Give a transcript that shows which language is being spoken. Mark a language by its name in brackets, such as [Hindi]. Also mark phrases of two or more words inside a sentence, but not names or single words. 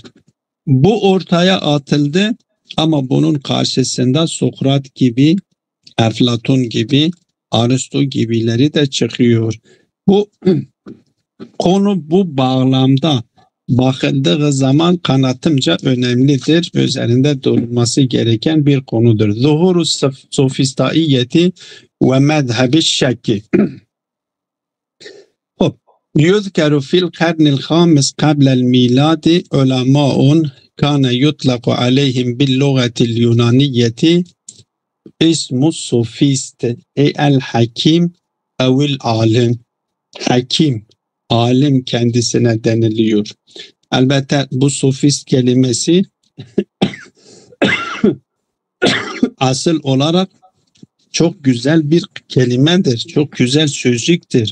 [Turkish] Bu ortaya atıldı ama bunun karşısında Sokrat gibi, Eflatun gibi, Aristo gibileri de çıkıyor. Bu konu bu bağlamda bakıldığı zaman kanatımca önemlidir. Üzerinde durulması gereken bir konudur. Zuhuru sofistaiyeti ve mezhebi şekki. [Arabic] يذكر في القرن الخامس قبل الميلاد علماء كان يطلق عليهم باللغة اليونانية اسم السوفيست أي الحكيم أو العالم. [Turkish] Hakim, alim kendisine deniliyor. Elbette bu sofist kelimesi asıl olarak çok güzel bir kelimedir. Çok güzel sözcüktür.